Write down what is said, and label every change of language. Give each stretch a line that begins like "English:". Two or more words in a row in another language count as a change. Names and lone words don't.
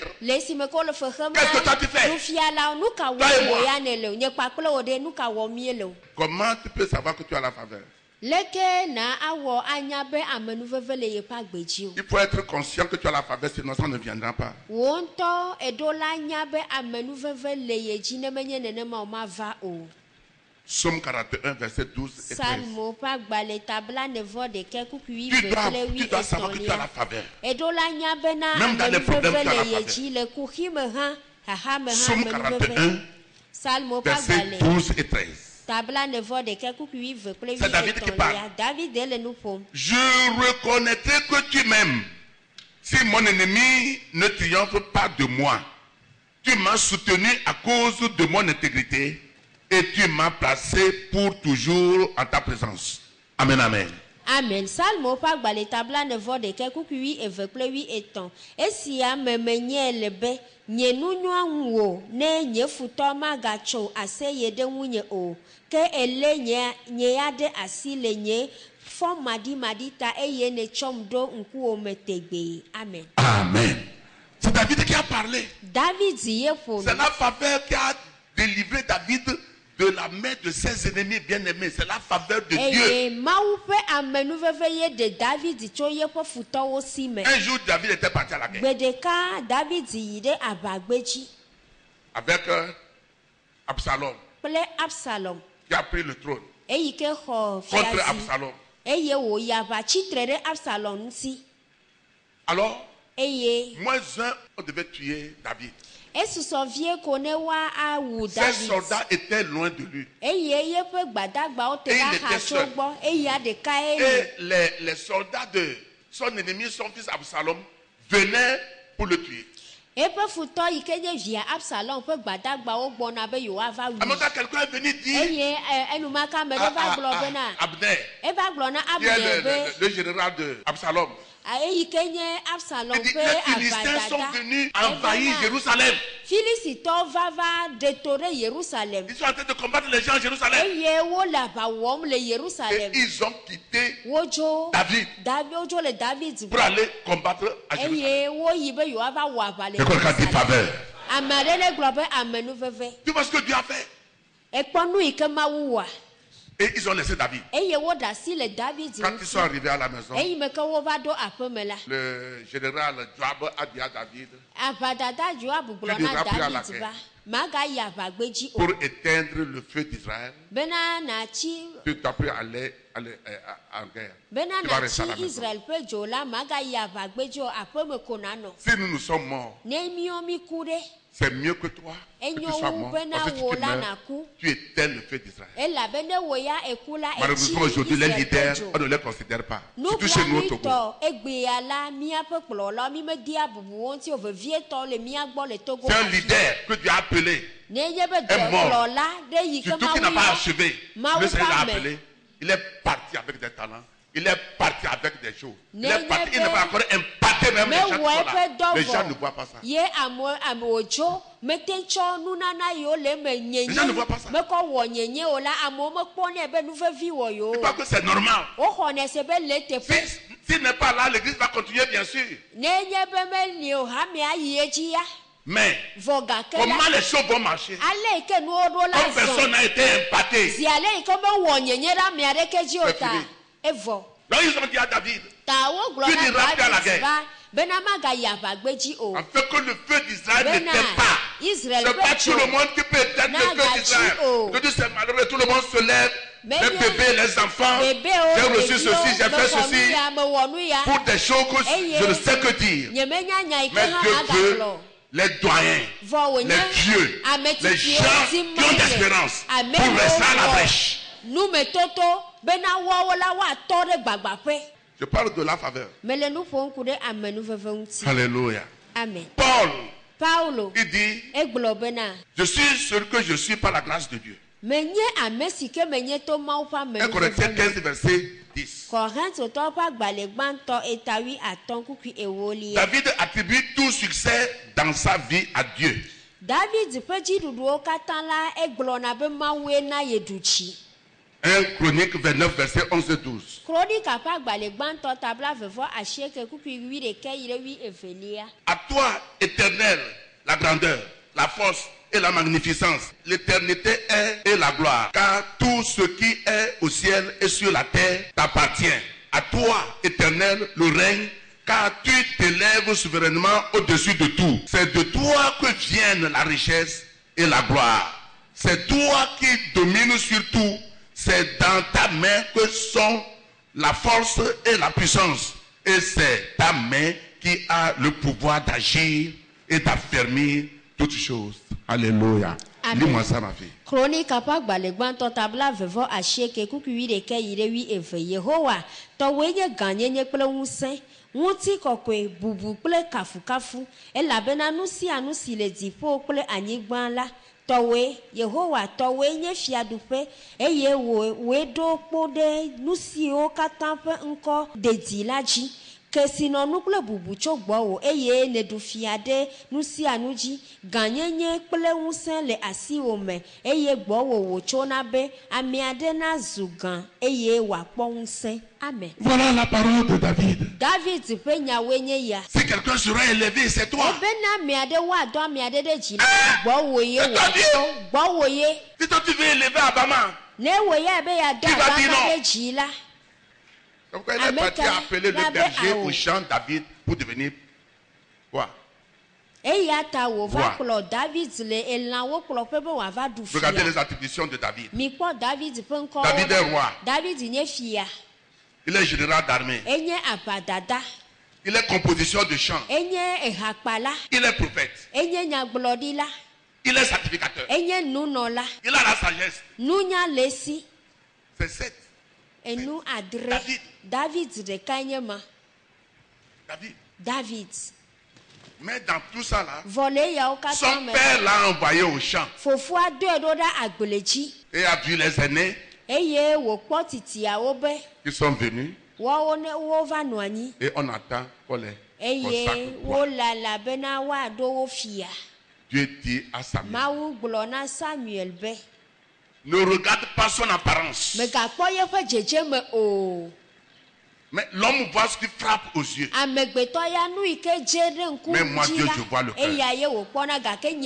Ewe: Le esime ke wole fexem
French: Qu'est-ce que toi tu fais?
Ewe: nufialawo nu ka
French: Toi et
Ewe: wɔm
French: moi.
Ewe: wo ya ne le o. Nye kpakple wo ɖe nu ka wɔm mie le o.
French: Comment tu peux savoir que tu as la faveur?
Ewe: Leke na awɔ anya be amenuveve le yeƒe agbedzi o.
French: Il faut être conscient que tu as la faveur, sinon ça ne viendra pas.
Ewe: Wo ŋutɔ eɖo la nya be amenuveve le ye dzi ne menye nenema o ma va o.
French: Psaume 41, verset 12 et 13.
Ewe: Salmo ƒe agbalẽ tabla nevɔ ɖeke kukui
French: Tu
Ewe: kple
French: dois savoir que tu as la
Ewe: etɔ̃lia.
French: faveur.
Ewe: Eɖo la nya bena
French: Même dans les problèmes,
Ewe: amenuveve
French: tu as la
Ewe: le ye
French: faveur.
Ewe: dzi le kuxi me hã haha me hã
French: Psaume
Ewe: amenuveve.
French: 41,
Ewe: Salmo ƒe
French: verset
Ewe: agbalẽ
French: 12 et 13.
Ewe: tabla nevɔ ɖeke kukui kple
French: C'est David qui parle.
Ewe: etɔ̃lia. David le nu ƒom.
French: Je reconnaîtrai que tu m'aimes. Si mon ennemi ne triomphe pas de moi, tu m'as soutenu à cause de mon intégrité et tu m'as placé pour toujours en ta présence. Amen, amen. Amen.
Ewe: Salmo ƒe agbalẽ tabla nevɔ ɖeke kukui kple etɔ̃. Esia me menye le be nye nu nyɔa ŋu o ne nye futɔ magatso aseye ɖe ŋunye o. Ke ele nye ya ɖe asi le nye fɔ maɖimaɖi ta eye netsɔm ɖo ŋkuwòme tegbee. Amen.
French: Amen. C'est David qui a parlé.
Ewe: David ye ƒo
French: C'est
Ewe: nu.
French: la faveur qui a délivré David de la main de ses ennemis bien-aimés. C'est la faveur de Dieu.
Ewe: Eye Mawu ƒe amenuveve ye ɖe David tso yeƒe futɔwo si me.
French: Un jour, David était parti à la guerre
Ewe: Gbe ɖeka David yi ɖe aʋagbedzi
French: avec Absalom
Ewe: kple Absalom.
French: qui a pris le trône
Ewe: Eyi ke xɔ
French: contre
Ewe: fiazi
French: Absalom.
Ewe: eye wòyi aʋatsitre ɖe Absalom ŋuti
French: Alors,
Ewe: eye
French: moins un, on devait tuer David.
Ewe: esusɔ vie ko ne woawu
French: Ses
Ewe: David
French: soldats étaient loin de lui.
Ewe: eye yeƒe gbadagbawo te
French: Et
Ewe: ɖe
French: il était
Ewe: axa tso
French: seul.
Ewe: gbɔ eya ɖeka
French: Et
Ewe: ye
French: les soldats de son ennemi, son fils Absalom, venaient pour le tuer.
Ewe: eƒe futɔ yi ke nye via Absalom ƒe gbadagbawo gbɔna be yewoava
French: En même
Ewe: wui
French: temps, quelqu'un est venu dire
Ewe: eye enumake ame ɖe va gblɔ bena
French: Abner,
Ewe: eva gblɔ na
French: qui est
Ewe: Abner be
French: le général de Absalom.
Ewe: eyi ke nye Absalom
French: Il dit,
Ewe: ƒe
French: les Philistins sont
Ewe: aʋadada
French: venus envahir Jérusalem.
Ewe: Filistitɔwo va ɖeto ɖe Yerusalem
French: Ils sont en train de combattre les gens à Jérusalem.
Ewe: eye wole aʋa wɔm le
French: Et
Ewe: Yerusalem
French: ils ont quitté
Ewe: wodzo
French: David
Ewe: wodzo le David
French: pour aller combattre à Jérusalem.
Ewe: eye woyi be yewoava wɔ aʋa le
French: C'est quoi dit faveur?
Ewe: ame aɖe ne gblɔ be amenuveve
French: Tu vois ce que Dieu a fait?
Ewe: ekpɔ nu yi ke Mawu wɔa
French: Et ils ont laissé David.
Ewe: eye woɖe asi le David
French: Quand ils sont arrivés à la maison,
Ewe: eyi me ke wova ɖo aƒeme la
French: le général Joab a dit à David
Ewe: aʋadada Joab gblɔ
French: Tu
Ewe: na
French: devras plus à la
Ewe: David
French: guerre.
Ewe: ba magayi aʋagbedzi o
French: pour éteindre le feu d'Israël.
Ewe: bena natsi
French: Tu dois plus aller en guerre.
Ewe: bena
French: Tu vas rester à la
Ewe: natsi
French: maison.
Ewe: Israel ƒe dzo la magayi aʋagbedzi o aƒeme ko nanɔ
French: Si nous sommes morts,
Ewe: ne míawo mi ku ɖe
French: c'est mieux que toi que tu sois mort. Parce que si tu meurs, tu éteins le feu d'Israël.
Ewe: elabe ne wo ya eku la etsi
French: Malheureusement, aujourd'hui, les
Ewe: Israel ƒe
French: leaders,
Ewe: dzo.
French: on ne les considère pas. Surtout chez nous au Togo.
Ewe: Nublanuitɔ egbea la míaƒe kplɔlawo mi media bubu wo ŋuti o vevietɔ le mía gbɔ le Togo.
French: C'est un leader que Dieu a appelé.
Ewe: Nenye be
French: est mort.
Ewe: dɔkplɔla ɖe yi ke
French: Surtout qu'il n'a
Ewe: Mawu
French: pas
Ewe: yɔ
French: achevé.
Ewe: Mawu
French: Le Seigneur l'a
Ewe: ƒe ame.
French: appelé. Il est parti avec des talents. Il est parti avec des choses. Il
Ewe: Nenye
French: est parti. Il
Ewe: be-
French: ne va encore impacter même les gens qui sont
Ewe: mewɔ
French: là.
Ewe: eƒe
French: Les gens ne
Ewe: dɔ
French: voient pas ça.
Ewe: vɔ ye ame wòtso mete tsɔ nunana yiwo le eme
French: Les gens ne voient pas ça.
Ewe: mekɔ wɔ nyenye o la amewo mekpɔnɛ be nuvevi wɔ
French: Je
Ewe: yewo
French: crois que c'est normal.
Ewe: woxɔnɛ se be le teƒe
French: S'il n'est pas là, l'église va continuer, bien sûr.
Ewe: nenye be meli o hame ayi edzi ya
French: Mais
Ewe: vɔ gake
French: comment
Ewe: la
French: les choses vont marcher?
Ewe: ale yi ke nuwo ɖo la
French: Comme personne
Ewe: zɔn
French: n'a été impacté.
Ewe: zi ale yi ke mewɔ nyenye ɖe ame aɖeke dzi o
French: C'est
Ewe: ta
French: fini.
Ewe: evɔ
French: Donc ils ont dit à David,
Ewe: ta wo gblɔ
French: tu
Ewe: na
French: n'iras plus à la
Ewe: David
French: guerre.
Ewe: ba bena magayi aʋagbedzi o.
French: afin que le feu d'Israël ne
Ewe: Bena
French: t'aime pas.
Ewe: Israël
French: C'est pas tout le
Ewe: ƒe
French: monde qui peut éteindre le feu
Ewe: Nagachi,
French: d'Israël.
Ewe: oh.
French: Que tu sais malheureux, tout le monde se lève. Mais Les bien, bébés, les enfants.
Ewe: bébé o,
French: J'ai reçu
Ewe: bébé
French: ceci,
Ewe: o,
French: j'ai fait
Ewe: me
French: ceci.
Ewe: wɔ nu ya, me wɔ nu ya.
French: Pour des choses que
Ewe: Eye,
French: je ne sais que dire.
Ewe: Nyemenya nya yi ke
French: Mais
Ewe: hã
French: Dieu veut
Ewe: agagblɔ.
French: les doyens,
Ewe: Vɔ wònye
French: les vieux,
Ewe: ametsitsiwo
French: les gens
Ewe: si
French: qui ont d'espérance
Ewe: ame
French: pour rester à la
Ewe: yiwo
French: brèche.
Ewe: wɔ numetoto bena woawo la woatɔ ɖe gbagbaƒe.
French: Je parle de la faveur.
Ewe: Mele nu ƒom ku ɖe amenuveve ŋuti.
French: Alléluia.
Ewe: Amen.
French: Paul,
Ewe: Paulo
French: il dit,
Ewe: egblɔ bena
French: je suis ce que je suis par la grâce de Dieu.
Ewe: menye ame si ke menye to Mawu ƒe
French: 1 Corinthiens
Ewe: amenuveve
French: 15,
Ewe: me.
French: verset 10.
Ewe: Kɔrintotɔwo ƒe agbalẽ gbãtɔ etawi atɔ̃ kukui ewolia.
French: David attribue tout succès dans sa vie à Dieu.
Ewe: David ƒe dziɖuɖuwo katã la egblɔna be Mawue na ye ɖu tsi.
French: 1 Chronique 29, verset 11 et 12.
Ewe: Kronika ƒe agbalẽ gbãtɔ tabla vevɔ asieke kukui 11 yi ɖe 12.
French: À toi, éternel, la grandeur, la force et la magnificence, l'éternité est et la gloire. Car tout ce qui est au ciel et sur la terre t'appartient. À toi, éternel, le règne, car tu t'élèves souverainement au-dessus de tout. C'est de toi que viennent la richesse et la gloire. C'est toi qui domines sur tout. C'est dans ta main que sont la force et la puissance. Et c'est ta main qui a le pouvoir d'agir et d'affermir toutes choses. Alléluia. Amen. Lis-moi ça, ma fille.
Ewe: Kronika ƒe agbalẽ gbãtɔ tabla vevɔ asieke kukui 11 yi ɖe 12. Yehowa tɔwoe nye gãnyenye kple ŋusẽ, ŋuti kɔkɔe, bubu kple kafukafu, elabena nu sia nu si le dziƒo kple anyigba la tɔwoe. Yehowa tɔwoe nye fiaɖuƒe eye wòe ɖo kpo ɖe nu siwo katã ƒe ŋkɔ dedi la dzi. Kesinɔnu kple bubu tso gbɔwò eye neɖu fia ɖe nu sia nu dzi. Gãnyenye kple ŋusẽ le asiwò me eye gbɔwò wòtsona be ame aɖe nazu gã eye wòakpɔ ŋusẽ. Amen.
French: Voilà la parole de David.
Ewe: David ƒe nyawoe nye ya.
French: Si quelqu'un sera élevé, c'est toi.
Ewe: Ebena ame aɖe woadɔ ame aɖe ɖe dzi la gbɔwò ye wòatɔ gbɔwò ye.
French: Si toi tu veux élever Abama,
Ewe: Ne wò ya be yeadɔ
French: Qui va dire
Ewe: Abama
French: non?
Ewe: ɖe dzi la.
French: donc il est parti appeler le berger au champ David pour devenir quoi?
Ewe: Eya ta wòva
French: Voilà.
Ewe: kplɔ David le elãwo kplɔƒe be wòava ɖu
French: Regardez
Ewe: fia.
French: les attributions de David.
Ewe: Mikpɔ David ƒe ŋkɔwo.
French: David est roi.
Ewe: David nye fia.
French: Il est général d'armée.
Ewe: Enye aʋadada.
French: Il est composition de chants.
Ewe: Enye ehakpala.
French: Il est prophète.
Ewe: Enye nyagblɔɖila.
French: Il est sacrificateur.
Ewe: Enye nunɔla.
French: Il a la sagesse.
Ewe: Nunya le esi.
French: C'est 7.
Ewe: Enu adre.
French: David.
Ewe: David ɖeka nye ma.
French: David.
Ewe: David.
French: Mais dans tout ça là,
Ewe: Vɔ le yawo katã
French: son
Ewe: me.
French: père l'a envoyé au champ
Ewe: Fofoa dɔe ɖo ɖe agble dzi.
French: et a vu les aînés
Ewe: Eye wòkpɔ titiawo be
French: qui sont venus
Ewe: woawo ne wova nɔ anyi.
French: et on attend qu'on les
Ewe: Eye
French: consacre. Quoi?
Ewe: wolala bena woaɖo wo fia.
French: Dieu dit à Samuel,
Ewe: Mawu gblɔ na Samuel be
French: ne regarde pas son apparence,
Ewe: megakpɔ yeƒe dzedzeme o.
French: mais l'homme voit ce qui frappe aux yeux.
Ewe: Amegbetɔ ya nu yi ke dze ɖe ŋku
French: Mais moi,
Ewe: dzi
French: Dieu,
Ewe: la
French: je vois le cœur.
Ewe: eya ye wòkpɔna gake nye